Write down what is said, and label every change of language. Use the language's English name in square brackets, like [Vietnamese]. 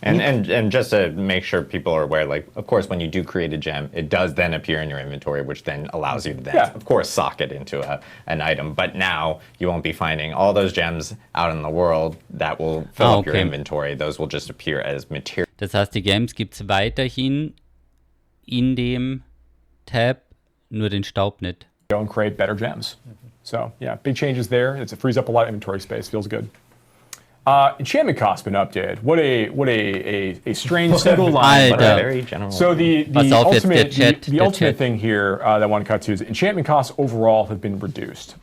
[English] And just to make sure people are aware, like, of course, when you do create a gem, it does then appear in your inventory, which then allows you to then, of course, sock it into an item. But now you won't be finding all those gems out in the world that will fill up your inventory. Those will just appear as material. [German] Das heißt, die Gems gibt es weiterhin in dem Tab, nur den Staub nicht. [English] Go and create better gems. So yeah, big changes there. It frees up a lot of inventory space. Feels good. Enchantment cost been updated. What a strange set of lines. But very general. So the ultimate thing here that I want to cut to is enchantment costs overall have been reduced.